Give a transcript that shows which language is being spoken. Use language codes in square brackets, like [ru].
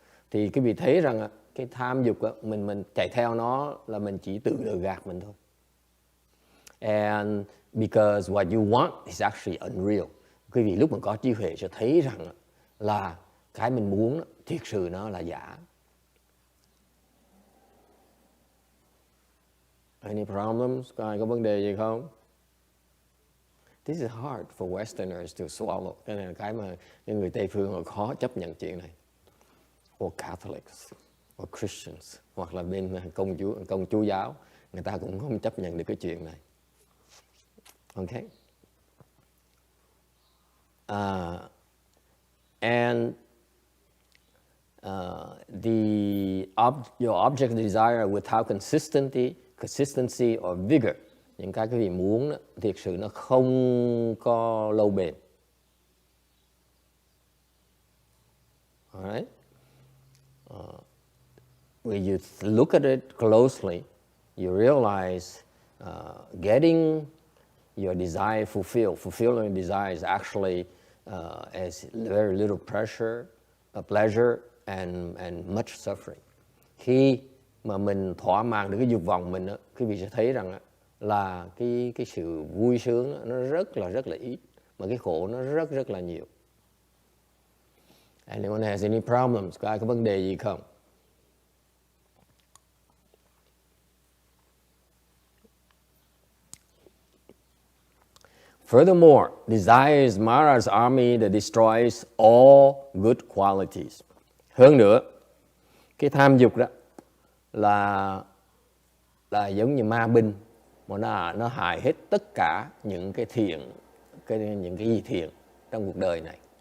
[vi] Thì quý vị thấy rằng cái tham dục mình chạy theo nó là mình chỉ tự lừa gạt mình thôi. [en] And because what you want is actually unreal. [vi] Quý vị lúc mà có trí huệ sẽ thấy rằng là cái mình muốn thiệt sự nó là giả. [en] Any problems? [vi] Có ai có vấn đề gì không? [en] This is hard for Westerners to swallow. [vi] Cái này là cái mà những người Tây phương họ khó chấp nhận chuyện này. [en] Or Catholics, or Christians, [vi] hoặc là bên công chúa giáo, người ta cũng không chấp nhận được cái chuyện này. Okay? [en] And your object desire without consistency or vigor, [vi] những cái quý vị muốn đó, thiệt sự nó không có lâu bền. [en] Alright? When you look at it closely, you realize getting your desire fulfilling your desire is actually as very little pleasure and much suffering. [vi] Khi mà mình thỏa mãn được cái dục vọng mình, quý vị sẽ thấy rằng là cái sự vui sướng nó rất là ít, mà cái khổ nó rất là nhiều. [en] Anyone has any problems? [vi] Có ai có vấn đề gì không? [en] Furthermore, desire is Mara's army that destroys all good qualities. [vi] Hơn nữa, cái tham dục đó là giống như ma binh mà nó hại hết tất cả những cái thiện, những cái gì thiện trong cuộc đời này.